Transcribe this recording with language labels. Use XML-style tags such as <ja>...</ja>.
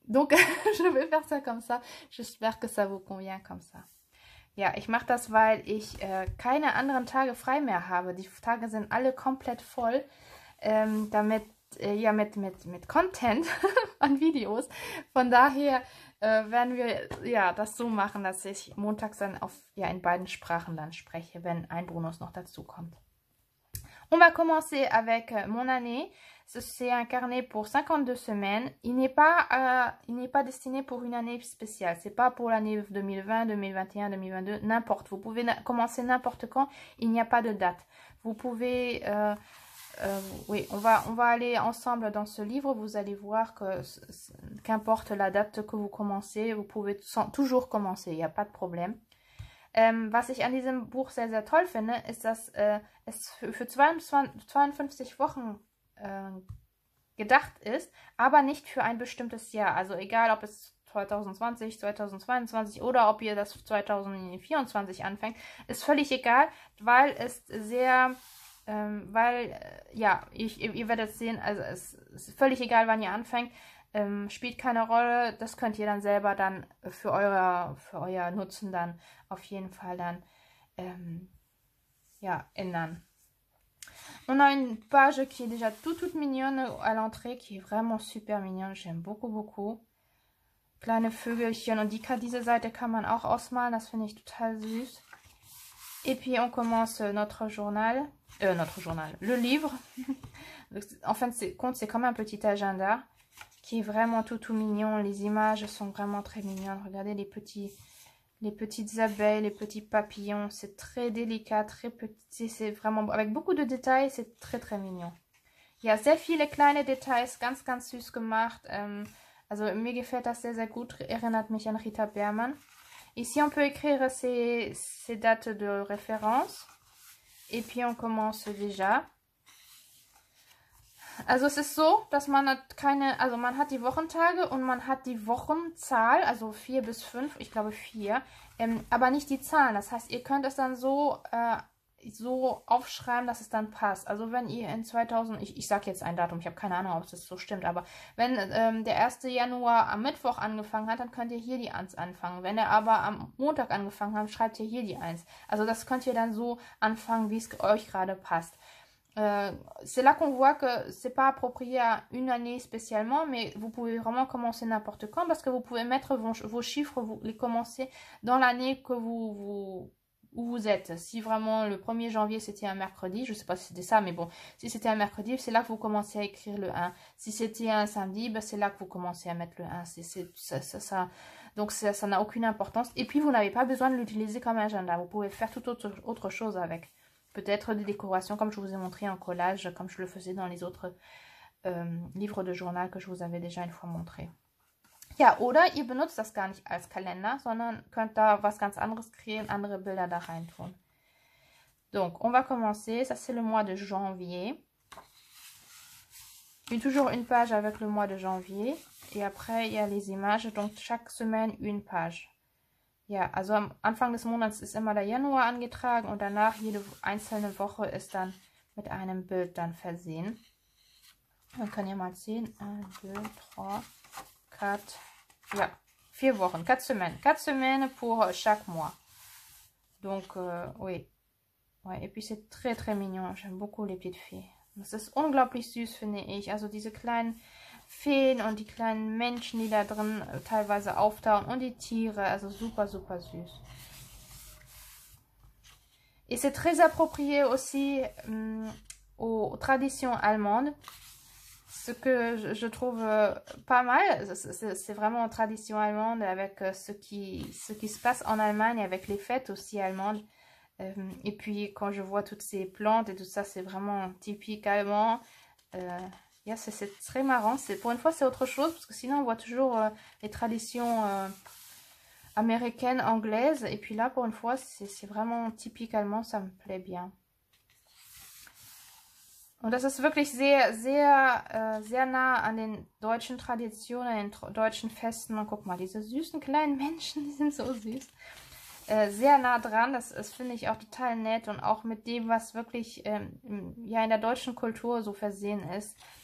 <fr>Donc, je vais faire ça comme ça. J'espère que ça vous convient comme ça.</fr> <de>Ja, ich mache das, weil ich keine anderen Tage frei mehr habe. Die Tage sind alle komplett voll. Mit Content an Videos. Von daher werden wir das so machen, dass ich montags dann in beiden Sprachen dann spreche, wenn ein Bonus noch dazu kommt.</de> <fr>On va commencer avec mon année. C'est un carnet pour 52 semaines. Il n'est pas destiné pour une année spéciale. C'est pas pour l'année 2020, 2021, 2022, n'importe. Vous pouvez commencer n'importe quand. Il n'y a pas de date. Vous pouvez... oui, on va aller ensemble dans ce livre. Vous allez voir que qu'importe la date que vous commencez, vous pouvez toujours commencer. Il n'y a pas de problème.</fr> <de>Was ich an diesem Buch sehr, sehr toll finde, ist, dass es für 52 Wochen gedacht ist, aber nicht für ein bestimmtes Jahr. Also egal, ob es 2020, 2022 oder ob ihr das 2024 anfängt, ist völlig egal, weil es sehr... ihr werdet sehen, also es ist völlig egal, wann ihr anfängt, spielt keine Rolle, das könnt ihr dann selber dann für euer Nutzen dann auf jeden Fall dann ändern.</de> <fr>On a une page qui est déjà toute mignonne à l'entrée, qui est vraiment super mignonne, j'aime beaucoup.</fr> <de>Kleine Vögelchen und diese Seite kann man auch ausmalen, das finde ich total süß.</de> <fr>Et puis on commence notre journal, le livre. En fin de compte, c'est comme un petit agenda qui est vraiment tout mignon. Les images sont vraiment très mignonnes. Regardez les petites abeilles, les petits papillons. C'est très délicat, très petit. C'est vraiment avec beaucoup de détails. C'est très mignon.</fr> <de>Ja, sehr viele kleine Details, ganz süß gemacht. Also mir gefällt das sehr gut. Erinnert mich an Rita Berman.</de> <fr>Ici, on peut écrire ces dates de référence. Et puis, on commence déjà.</fr> <de>Also, es ist so, dass man man hat die Wochentage und man hat die Wochenzahl, also 4 bis 5, ich glaube 4, aber nicht die Zahlen. Das heißt, ihr könnt es dann so aufschreiben, dass es dann passt. Also wenn ihr in 2000, ich sage jetzt ein Datum, ich habe keine Ahnung, ob das so stimmt, aber wenn der 1. Januar am Mittwoch angefangen hat, dann könnt ihr hier die 1 anfangen. Wenn er aber am Montag angefangen hat, schreibt ihr hier die 1. Also das könnt ihr dann so anfangen, wie es euch gerade passt.</de> <fr>C'est là qu'on voit que c'est pas approprié à une année spécialement, mais vous pouvez vraiment commencer n'importe quand parce que vous pouvez mettre vos chiffres, vous les commencer dans l'année que où vous êtes. Si vraiment le 1er janvier c'était un mercredi, je sais pas si c'était ça, mais bon, si c'était un mercredi, c'est là que vous commencez à écrire le 1. Si c'était un samedi, c'est là que vous commencez à mettre le 1. Donc ça n'a aucune importance. Et puis vous n'avez pas besoin de l'utiliser comme agenda. Vous pouvez faire toute autre chose avec. Peut-être des décorations comme je vous ai montré en collage, comme je le faisais dans les autres livres de journal que je vous avais déjà une fois montré.</fr> <de>Ja, oder ihr benutzt das gar nicht als Kalender, sondern könnt da was ganz anderes kreieren, andere Bilder da rein tun.</de> <fr>Donc, on va commencer. Ça, c'est le mois de janvier. Puis toujours une page avec le mois de janvier. Et après, il y a les images. Donc, chaque semaine, une page.</fr> <de>Ja, also am Anfang des Monats ist immer der Januar angetragen und danach jede einzelne Woche ist dann mit einem Bild dann versehen. Man kann ja mal sehen. 1, 2, 3, 4. Ja, 4 Wochen.</de> <fr>4 semaines.</fr> <de>4 semaines pour chaque mois. Donc, oui.</de> <fr>Ouais, et puis c'est très très mignon. J'aime beaucoup les petites fées.</fr> <de>Das ist unglaublich süß, finde ich. Also diese kleinen Feen und die kleinen Menschen, die da drin teilweise auftauchen und die Tiere. Also super, super süß.</de> <fr>Et c'est très approprié aussi aux traditions allemandes. Ce que je trouve pas mal, c'est vraiment une tradition allemande avec ce qui se passe en Allemagne, avec les fêtes aussi allemandes. Et puis quand je vois toutes ces plantes et tout ça, c'est vraiment typique allemand. Yeah, c'est très marrant. Pour une fois, c'est autre chose, parce que sinon on voit toujours les traditions américaines, anglaises. Et puis là, pour une fois, c'est vraiment typique allemand, ça me plaît bien.</fr> <de>Und das ist wirklich sehr, sehr, sehr nah an den deutschen Traditionen, den deutschen Festen. Und guck mal, diese süßen kleinen Menschen, die sind so süß. Sehr nah dran, das finde ich auch total nett. Und auch mit dem, was wirklich ja in der deutschen Kultur so versehen ist.</de>